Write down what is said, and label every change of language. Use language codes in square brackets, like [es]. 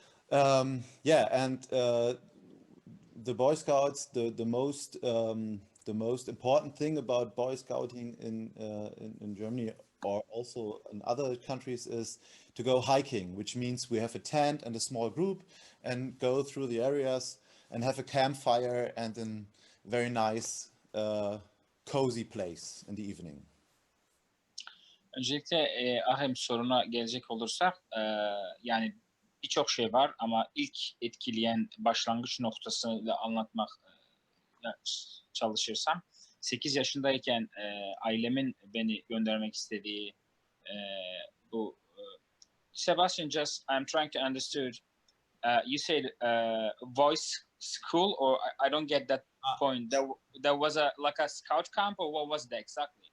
[en] Yeah, and the Boy Scouts, the most important thing about Boy Scouting in Germany or also in other countries is to go hiking, which means we have a tent and a small group and go through the areas and have a campfire and a very nice, cozy place in the evening. [tr] Öncelikle Ahem soruna gelecek olursak yani birçok şey var ama ilk etkileyen başlangıç noktasıyla anlatmak çalışırsam 8 yaşındayken ailemin beni göndermek istediği bu Sebastian, [en] just I'm trying to understood you said voice school or I don't get that point. There was a like a scout camp or what was that exactly?